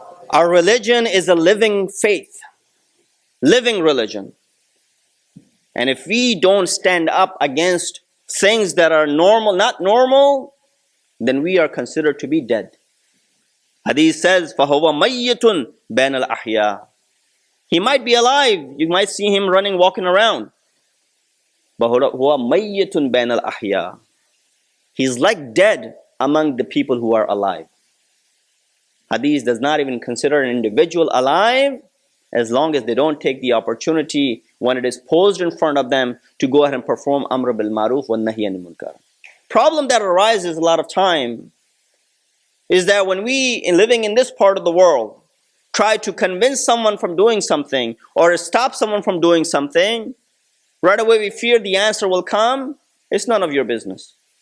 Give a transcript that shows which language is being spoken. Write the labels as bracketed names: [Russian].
[English] Our religion is a living faith, living religion. And if we don't stand up against things that are normal, not normal, then we are considered to be dead. Hadith says, [Arabic] فَهُوَ مَيِّتٌ بَيْنَ الْأَحْيَاءِ. [English] He might be alive. You might see him running, walking around. But [Arabic] هُوَ مَيِّتٌ بَيْنَ الْأَحْيَاءِ. [English] He's like dead among the people who are alive. Hadith does not even consider an individual alive as long as they don't take the opportunity when it is posed in front of them to go ahead and perform Amr bil Maruf wa Nahi anil Munkar. Problem that arises a lot of time is that when we, living in this part of the world, try to convince someone from doing something or stop someone from doing something, right away we fear the answer will come, it's none of your business.